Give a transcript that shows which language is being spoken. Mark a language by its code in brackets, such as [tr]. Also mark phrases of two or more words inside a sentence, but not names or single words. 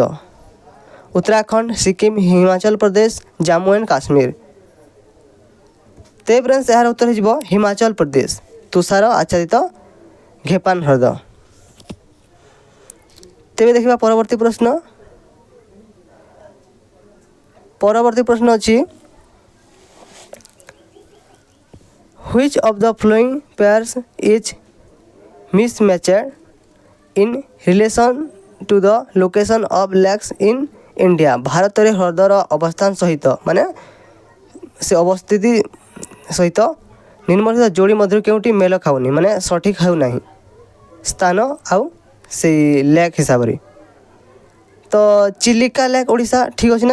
[or] ଉତ୍ତରାଖଣ୍ଡ, ସିକିମ୍, ହିମାଚଳ ପ୍ରଦେଶ, ଜାମ୍ମୁ ଆଣ୍ଡ କାଶ୍ମୀର। ତେବେ ଫ୍ରେଣ୍ଡସ୍ ଏହାର ଉତ୍ତର ହୋଇଯିବ ହିମାଚଳ ପ୍ରଦେଶ, ତୁଷାର ଆଚ୍ଛାଦିତ ଘେପାନ ହ୍ରଦ। ତେବେ ଦେଖିବା ପରବର୍ତ୍ତୀ ପ୍ରଶ୍ନ। ପରବର୍ତ୍ତୀ ପ୍ରଶ୍ନ ଅଛି [en] Which of the following pairs is mismatched in relation to the location of lakes in India? [or] ଭାରତରେ ହ୍ରଦର ଅବସ୍ଥାନ ସହିତ ମାନେ ସେ ଅବସ୍ଥିତି ସହିତ ନିମ୍ନଲିଖିତ ଯୋଡ଼ି ମଧ୍ୟରୁ କେଉଁଟି ମେଳ ଖାଉନି, ମାନେ ସଠିକ୍ ହେଉନାହିଁ ସ୍ଥାନ ଆଉ ସେଇ ଲେକ୍ ହିସାବରେ। ତ ଚିଲିକା ଲେକ୍ ଓଡ଼ିଶା ଠିକ୍ ଅଛି ନା?